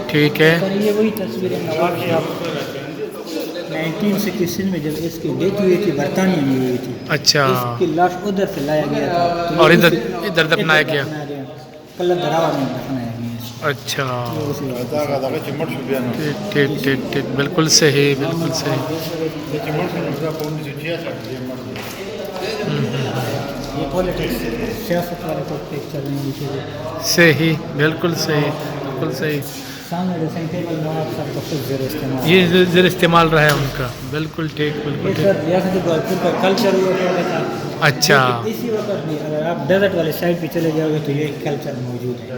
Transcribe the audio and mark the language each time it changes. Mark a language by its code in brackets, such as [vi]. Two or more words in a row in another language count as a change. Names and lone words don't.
[ur] ٹھیک ہے. سر یہ وہی تصویر ہے نواب صاحب 1966 میں جب اس کی ڈیتھ ہوئی تھی برطانیہ میں ہوئی تھی. اچھا. اس کی لاش ادھر سے لایا گیا تھا اور ادھر دفنایا گیا. کلر دراوا میں دفنایا گیا. اچھا. [ps] هذا چې مړ شو بیا نو [ur] ٹھیک ٹھیک ٹھیک، بالکل صحیح، بالکل صحیح. [ps] دا چې مړ شو نو دا په 1966 کې مړ شو. [ur] یہ پولیٹکس سیاست والے کو پکچر نہیں دی چیزیں. صحیح، بالکل صحیح، بالکل صحیح. سامنے ڈریسنگ ٹیبل نواب صاحب کا خود زیر استعمال. یہ زیر استعمال رہا ہے ان کا. بالکل ٹھیک، بالکل یہ ٹھیک. سر ریاست گوالپور کا کلچر ہوا کرتا تھا. اچھا. اسی وقت بھی اگر آپ ڈیزرٹ والے سائڈ پہ چلے جاؤ گے تو یہ کلچر موجود ہے.